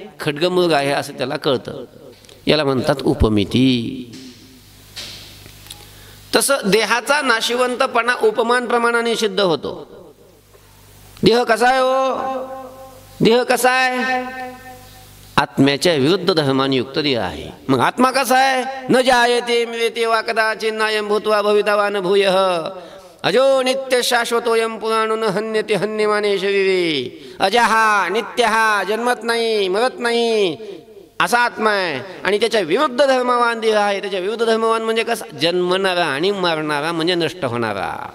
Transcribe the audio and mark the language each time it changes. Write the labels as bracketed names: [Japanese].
[Marathi] खड्गमृग आहे असं त्याला कळतं. याला म्हणतात उपमिती. तसं देहाचा नाशिवंतपणा उपमान प्रमाणाने सिद्ध होतो. देह कसा आहे हो? देह कसा आहे? आत्म्याच्या विरुद्ध धर्माने युक्त देह आहे. मग आत्मा कसा आहे? [Sanskrit] न जायते म्रियते वा कदाचित् नायं भूत्वा भविता न भूयः अजो नित्य शाश्वतोयं पुराणो न हन्यते हन्यमाने शरीरे. [Marathi] अजहा नित्यहा, जन्मत नाही मरत नाही असा आत्मा आहे. आणि त्याच्या विरुद्ध धर्मवान देह आहे. त्याच्या विरुद्ध धर्मवान म्हणजे कसा? जन्मणारा आणि मरणारा, म्हणजे नष्ट होणारा.